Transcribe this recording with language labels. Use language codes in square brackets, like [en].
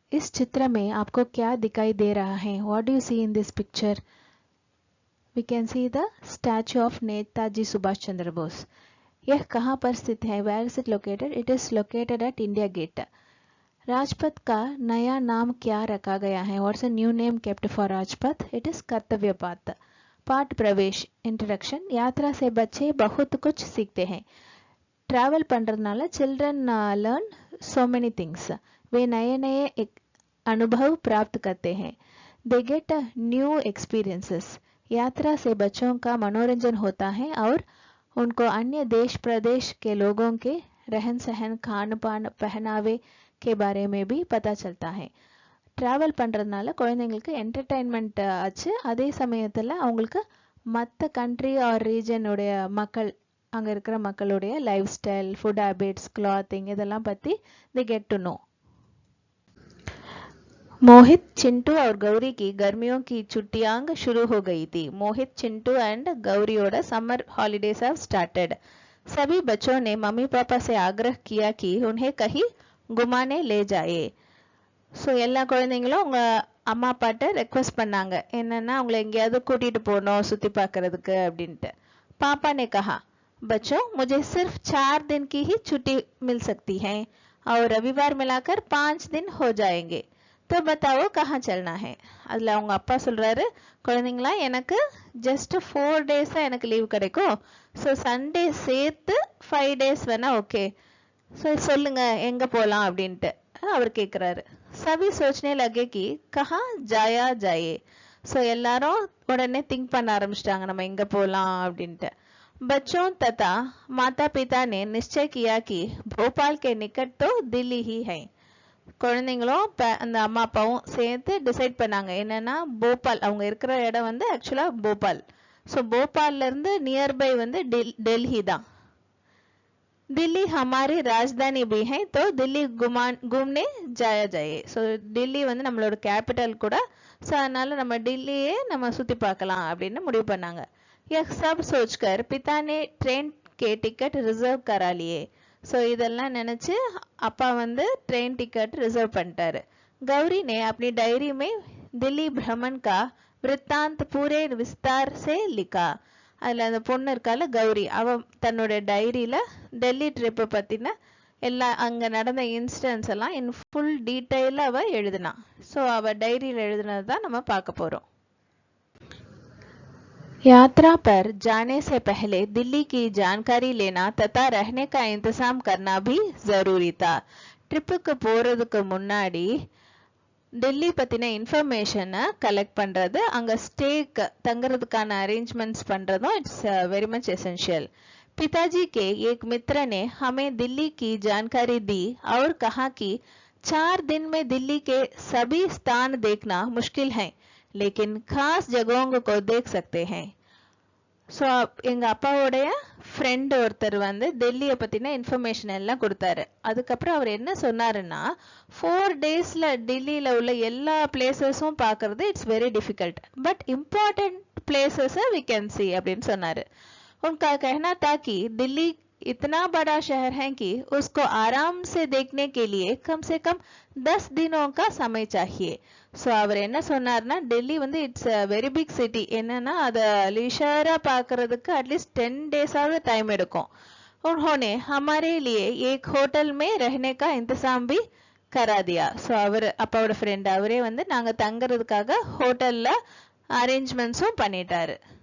[hi] इस चित्र में आपको क्या दिखाई दे रहा है? [en] What do you see in this picture? We can see the statue of Netaji Subhash Chandra Bose. [hi] यह कहाँ पर स्थित है? [en] Where is it located? It is located at India Gate. [hi] Rajpath का नया नाम क्या रखा गया है? [en] What's a new name kept for Rajpath? It is [hi] कर्तव्य पाथ. पाठ प्रवेश इंट्रोडक्शन. यात्रा से बच्चे बहुत कुछ सीखते हैं. [en] travel [ta] பண்றதுனால [en] children learn so many things. [hi] वे नए नए अनुभव प्राप्त करते हैं. [en] They get new experiences. [hi] यात्रा से बच्चों का मनोरंजन होता है और उनको अन्य देश प्रदेश के लोगों के रहन सहन खान पान पहनावे के बारे में भी पता चलता है. [ta] டிராவல் பண்ணுறதுனால குழந்தைங்களுக்கு என்டர்டைன்மெண்ட் ஆச்சு. அதே சமயத்தில் அவங்களுக்கு மற்ற கண்ட்ரி ஆர் ரீஜனுடைய மக்கள் அங்கே இருக்கிற மக்களுடைய life style, food habits, clothing இதெல்லாம் பற்றி [en] The get to know. [hi] मोहित, चिंटू और गौरी की गर्मियों की छुट्टियां शुरू हो गई थी. [en] Mohit, Chintu and गौरीयोட summer holidays have started. [hi] सभी बच्चों ने मम्मी पापा से आग्रह किया कि उन्हें कहीं घुमाने ले जाए. [ta] ஸோ எல்லா குழந்தைங்களும் உங்க அம்மா அப்பாட்ட ரெக்வஸ்ட் பண்ணாங்க, என்னன்னா அவங்களை எங்கேயாவது கூட்டிட்டு போகணும் சுத்தி பார்க்கறதுக்கு அப்படின்ட்டு. [hi] पापा ने कहा, बच्चों मुझे सिर्फ 4 दिन की ही छुट्टी मिल सकती है और रविवार मिलाकर 5 दिन हो जाएंगे. तो बताओ कहाँ चलना है? [ta] அதில் அவங்க அப்பா சொல்றாரு, குழந்தைங்களா எனக்கு ஜஸ்ட் 4 days தான் எனக்கு லீவ் கிடைக்கும். ஸோ சண்டே சேர்த்து 5 days வேணா ஓகே. ஸோ சொல்லுங்க எங்க போகலாம் அப்படின்ட்டு அவர் கேட்குறாரு. [hi] சவி சோச்சனே லகே கி கஹா ஜாயா ஜாயே. [ta] ஸோ எல்லாரும் உடனே திங்க் பண்ண ஆரம்பிச்சிட்டாங்க நம்ம எங்க போகலாம் அப்படின்ட்டு. [hi] बच्चों तथा माता पिता ने निश्चय किया कि भोपाल के निकट तो दिल्ली ही है. [ta] குழந்தைங்களும் அந்த அம்மா அப்பாவும் சேர்த்து டிசைட் பண்ணாங்க என்னன்னா போபால், அவங்க இருக்கிற இடம் வந்து ஆக்சுவலா போபால். ஸோ போபால்ல இருந்து நியர்பை வந்து டெல்லி தான். [hi] दिल्ली हमारी राजधानी भी है तो दिल्ली घूमने जाया जाए. [ta] ஸோ டெல்லி வந்து நம்மளோட கேபிட்டல் கூட. ஸோ அதனால நம்ம டெல்லியே நம்ம சுத்தி பார்க்கலாம் அப்படின்னு முடிவு பண்ணாங்க. [hi] यह सब सोचकर पिता ने ट्रेन के टिकट रिजर्व करा लिए. [ta] ஸோ இதெல்லாம் நினைச்சு அப்பா வந்து ட்ரெயின் டிக்கெட் ரிசர்வ் பண்ணிட்டாரு. [hi] गौरी ने अपनी डायरी में दिल्ली भ्रमण का वृत्तांत पूरे विस्तार से लिखा. [ta] அதில் அந்த பொண்ணு இருக்கால கௌரி, அவ தன்னோட டைரியில டெல்லி ட்ரிப்பை பத்தின எல்லா அங்க நடந்த இன்சிடென்ட்ஸ் எல்லாம் இன் ஃபுல் டீட்டெயில அவ எழுதினா. ஸோ அவ டைரியில எழுதினது தான் நம்ம பார்க்க போறோம். [hi] यात्रा पर जाने से पहले दिल्ली की जानकारी लेना तथा रहने का इंतजाम करना भी जरूरी था. [ta] ட்ரிப்புக்கு போறதுக்கு முன்னாடி டெல்லி பத்தின இன்ஃபர்மேஷனை கலெக்ட் பண்றது, அங்க ஸ்டேக்கு தங்குறதுக்கான அரேஞ்ச்மெண்ட்ஸ் பண்றதும் [en] It's very much essential. [hi] पिताजी के एक मित्र ने हमें दिल्ली की जानकारी दी और कहा कि 4 दिन में दिल्ली के सभी स्थान देखना मुश्किल है, लेकिन खास जगहों को देख सकते हैं. [ta] ஸோ எங்க அப்பாவோடைய ஃப்ரெண்ட் ஒருத்தர் வந்து டெல்லியை பத்தின இன்ஃபர்மேஷன் எல்லாம் கொடுத்தாரு. அதுக்கப்புறம் அவர் என்ன சொன்னாருன்னா 4 daysல டெல்லியில உள்ள எல்லா பிளேசஸும் பார்க்கறது [en] it's very difficult, but important பிளேசஸை we can see [ta] அப்படின்னு சொன்னாரு. [hi] उनका कहना था कि दिल्ली इतना बड़ा शहर है कि उसको आराम से देखने के लिए कम से कम 10 दिनों का समय चाहिए. [ta] ஸோ அவர் என்ன சொன்னார்னா டெல்லி வந்து [en] it's very big city, [ta] என்னன்னா அதை லிஷரா பார்க்கறதுக்கு அட்லீஸ்ட் 10 days ஆவது டைம் எடுக்கும். [hi] उन्होंने हमारे लिए एक होटल में रहने का इंतजाम भी करा दिया. [ta] ஸோ அவர் அப்பாவோட ஃப்ரெண்ட் அவரே வந்து நாங்க தங்குறதுக்காக ஹோட்டல்ல அரேஞ்ச்மெண்ட்ஸும் பண்ணிட்டாரு.